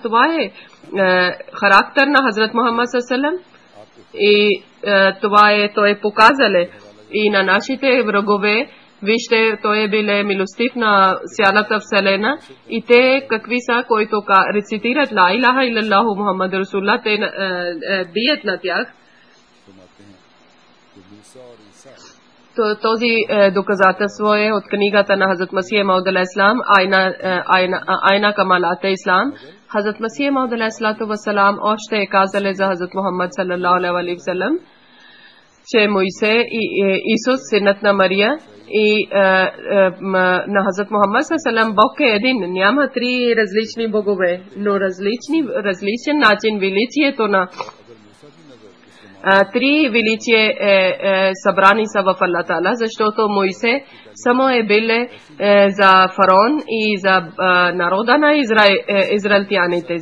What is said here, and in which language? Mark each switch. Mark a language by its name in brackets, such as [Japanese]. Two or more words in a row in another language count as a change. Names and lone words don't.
[Bulgarian] Това е характер на Хазрат Мухаммад саллаллаху и това е той показале и на нашите врагове. Вижте, той е биле милостив на цялата вселена и те какви са, които рецитират [Arabic] لا إله إلا الله محمد رسول الله, [Bulgarian] те бият на тях. Този доказателство е от книгата на Хазрат Масих Мауд алейхиссалам, Айна Камалат Ислам. Хазрат Масих Мауд алейхиссалам още е казале за Хазрат Мухаммад [Arabic] صلى الله عليه وسلم, [Bulgarian] че Моисе и Исус, синът на Мария, и на Хазрат Мухаммад саллаллаху Бог е един. Няма три различни богове, но различен начин величието на три величие събрани са в Allah Ta'ala, защото Моисе само е биле за фараон и за народа на израелтяните.